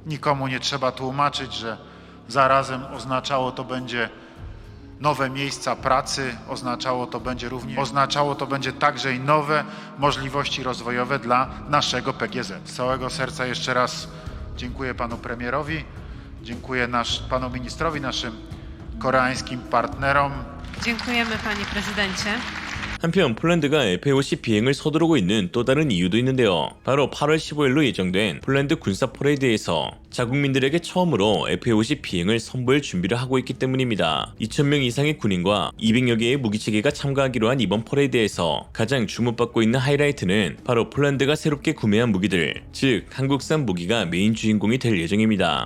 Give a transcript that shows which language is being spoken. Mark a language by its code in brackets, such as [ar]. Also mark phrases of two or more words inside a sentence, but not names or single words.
[pl] Nikomu nie trzeba tłumaczyć, że zarazem oznaczało to będzie nowe miejsca pracy, oznaczało to będzie także i nowe możliwości rozwojowe dla naszego PGZ. Z całego serca jeszcze raz dziękuję panu premierowi, dziękuję panu ministrowi, naszym koreańskim partnerom. dziękujemy panie prezydencie. [ko] 한편 폴란드가 F-50 비행을 서두르고 있는 또 다른 이유도 있는데요. 바로 8월 15일로 예정된 폴란드 군사 퍼레이드에서 자국민들에게 처음으로 F-50 비행을 선보일 준비를 하고 있기 때문입니다. 2,000명 이상의 군인과 200여 개의 무기체계가 참가하기로 한 이번 퍼레이드에서 가장 주목받고 있는 하이라이트는 바로 폴란드가 새롭게 구매한 무기들, 즉 한국산 무기가 메인 주인공이 될 예정입니다.